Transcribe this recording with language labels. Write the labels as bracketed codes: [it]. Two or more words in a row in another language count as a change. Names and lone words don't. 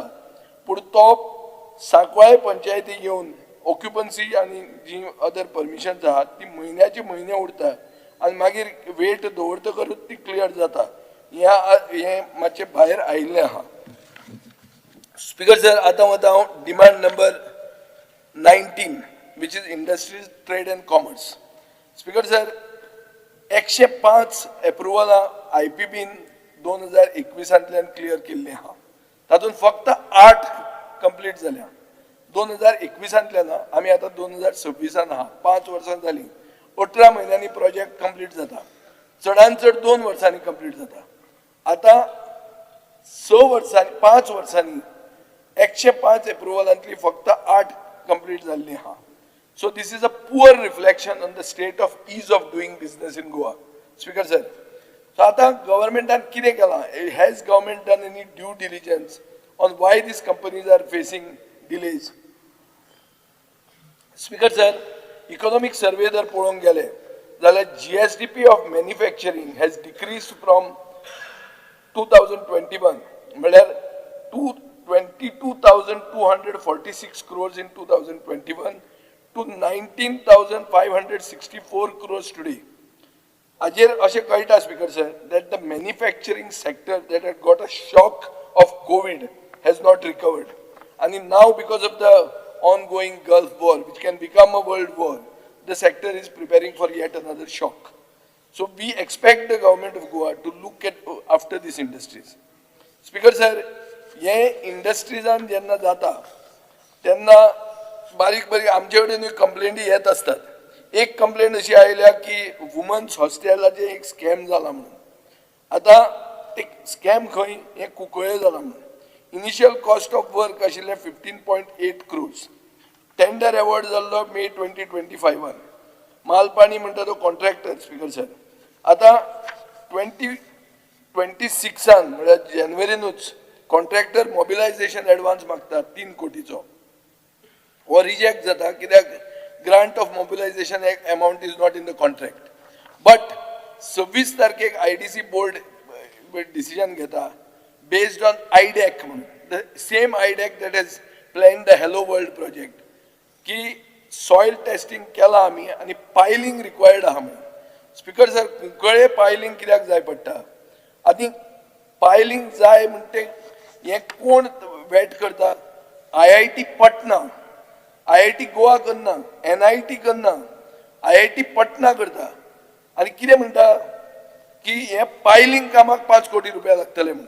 [kok] पूण तो सांकवाळे पंचायती येवन ऑक्युपन्सी आणि जी [en] other permissions [kok] आहात ती म्हयन्याचे म्हयने उरता आणि मागीर वेट दवरतकच ती क्लियर जाता. हे मातशें भायर आयिल्लें आहा. स्पीकर सर, आता वता हांव [en] demand number [kok] 19 [en] which is industries, trade and commerce. [kok] स्पीकर सर, 105 अप्रुवलां IPPन 2021तल्यान क्लियर केल्लीं आहा. तातूंत फक्त 8 कंप्लीट जाल्या. 2021तल्यान आमी आतां 2026 आहा, 5 वर्सां जालीं. 18 म्हयन्यांनी प्रोजेक्ट कंप्लीट जाता. चडांत चड 2 वर्सांनी कंप्लीट जाता. आता 5 वर्सांनी 105 अप्रुवलांतली फक्त 8 कंप्लीट जाल्लीं आहा. [en] So this is a poor reflection on the state of ease of doing business in Goa. Speaker sir, [kok] so आता governmentan कितें केलां? [en] Has government done any due diligence on why these companies are facing delays? Speaker sir, economic survey [kok] जर पळोवंक गेले जाल्यार [en] GSDP of manufacturing has decreased from 2021 म्हळ्यार 22,246 crores in 2021 to 19,564 crores today. [kok] Ajir ashe kaita, [en] Speaker sir, that the manufacturing sector that had got a shock of COVID has not recovered. And now because of the ongoing Gulf War, which can become a world war, the sector is preparing for yet another shock. So we expect the government of Goa to look at after these industries. Speaker sir, [kok] हे इंडस्ट्रीजान जेन्ना जाता तेन्ना बारीक बारीक आमचे कडेन कंप्लेंटी येत असतात. एक कंप्लेंट अशी आयल्या की वुमन्स हॉस्टेलाचे एक स्कॅम जाला म्हणून. आता एक स्कॅम खंय हे कुंकळे जाला म्हणून. [en] initial cost of work [kok] आशिल्ले 15.8 crores. [en] tender award [kok] जाल्लो मे 2025. मालपाणी म्हणटा तो कॉन्ट्रॅक्टर स्पीकर सर. आता 2026 म्हणजे जानेवारीनूच कॉन्ट्रॅक्टर [en] mobilization advance [kok] मागता 3 कोटीचो. वो रिजेक्ट जाता कित्याक [en] grant of mobilization amount is not in the contract. बट 26 तारखेक आयडीसी board decision घेता based on IDEC, the same IDEC that has planned the Hello World project, की soil testing [kok] केला आमी आणि [en] piling required [kok] आहा म्हणून. स्पीकर सर कुंकळे piling कित्याक जाय पडटा आनी piling जाय म्हणटे हे कोण वेट करता. IIT पटना, IIT गोवा करना, NIT करना, IIT पटना करता आणि कितें म्हणटा की हे piling कामाक 5 कोटी रुपया लागतले म्हणून.